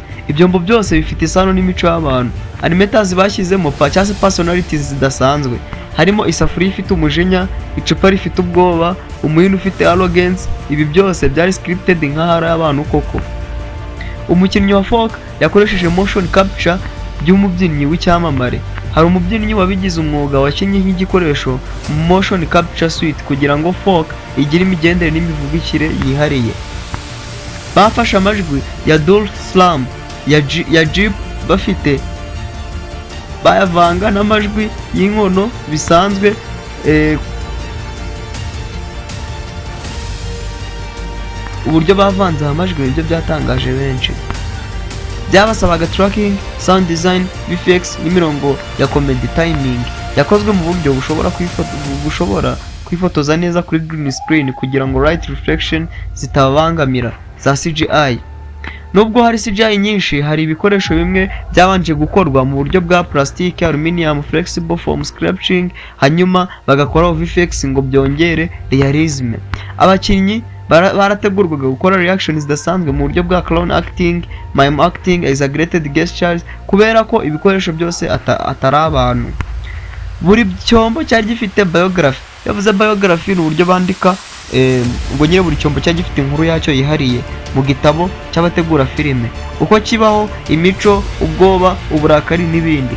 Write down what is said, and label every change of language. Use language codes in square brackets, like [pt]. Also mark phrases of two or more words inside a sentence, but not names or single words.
[rw] ibyombo byose bifite isano n'imico y'abantu. Animators bashyizemo cyangwa se personalities zidasanzwe, harimo isafuriya ifite umujinya, icupa rifite ubwoba, umuhini ufite arrogance. Ibi byose byari scripted nk'ahari abantu koko. Umukinnyi wa folk yakoresheje [en] motion capture [rw] by'umubyinnyi w'icyamamare. Hari umubyinnyi wabigize umwuga wakinnye nk'igikoresho [en] motion capture suite [rw] kugira ngo folk igire imigendere n'imivugikire yihariye. Bafashe amajwi ya Dolph Slam ya Jeep bafite bayavanga n'amajwi y'inkono bisanzwe. Uburyo bavanze amajwi ibyo byatangaje benshi. Byabasabaga [en] tracking, sound design, VFX [rw] n'imirongo ya [en] comedy timing [rw] yakozwe mu buryo bushobora kwifotoza neza kuri [en] green screen [rw] kugira ngo [en] light reflection [rw] zitabangamira za CGI. Nubwo hari CGI nyinshi, hari ibikoresho bimwe byabanje gukorwa mu buryo bwa [en] plastic, aluminium, flexible foam sculpting, [rw] hanyuma bagakoraho VFX ngo byongere realism. Abakinnyi barategurwaga gukora reactions zidasanzwe mu buryo bwa [en] clown acting, mime acting, exaggerated gestures, [rw] kubera ko ibikoresho byose atari abantu. Buri cyombo cyari gifite biography. Yavuze biography ni uburyo bandika ngo nyine buri cyombo cyari gifite inkuru yacyo yihariye mu gitabo cy'abategura filime, uko kibaho, imico, ubwoba, uburakari n'ibindi.